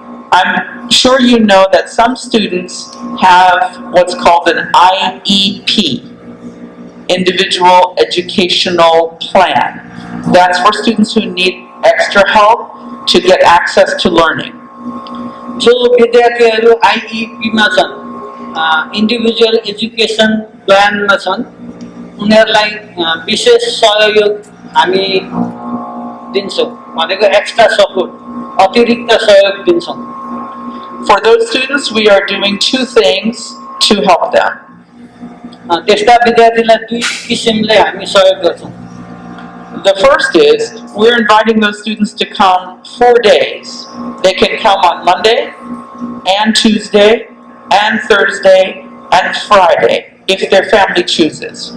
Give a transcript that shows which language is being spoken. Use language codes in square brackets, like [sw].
[en] I'm sure you know that some students have what's called an IEP, Individual Educational Plan. That's for students who need extra help to get access to learning. [ne] जो विद्यार्थीहरू आइइपीमा छन्, individual education प्लानमा छन्, उनीहरूलाई विशेष सहयोग हामी दिन्छौँ, भनेको [en] extra support, [ne] अतिरिक्त सहयोग दिन्छौँ। [en] For those students, we are doing two things to help them. [ne] त्यस्ता विद्यार्थीलाई दुई किसिमले हामी सहयोग गर्छौँ। [en] The first is we're inviting those students to come 4 days. They can come on Monday and Tuesday and Thursday and Friday if their family chooses.